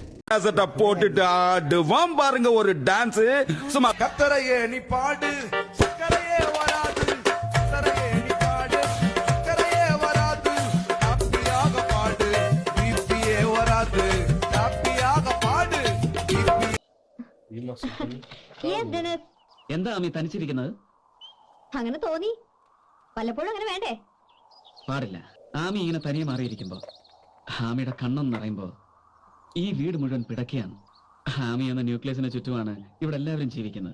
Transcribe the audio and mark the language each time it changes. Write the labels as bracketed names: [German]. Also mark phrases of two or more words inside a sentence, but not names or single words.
[Tamil] போட்டுட்டு ஆடுவான் பாருங்க ஒரு டான்ஸ். சும்மா கத்தரையே நீ பாடு, சக்கரையே வராது. கத்தரையே நீ பாடு, சக்கரையே வராது. ஹாப்பியாக பாடு, பிபியே வராது. ஹாப்பியாக பாடு, [Malayalam] എന്താ അമ്മി തനിച്ചിരിക്കുന്നത്? അങ്ങനെ തോന്നി. വല്ലപ്പോഴും അങ്ങനെ വേണ്ടേ? പാടില്ല. ആമി ഇങ്ങനെ തനിയെ മാറിയിരിക്കുമ്പോ ആമിയുടെ കണ്ണെന്ന് പറയുമ്പോ ഈ വീട് മുഴുവൻ പിടക്കുകയാണ്. ആമി എന്ന ന്യൂക്ലിയസിന് ചുറ്റുമാണ് ഇവിടെ എല്ലാവരും ജീവിക്കുന്നത്.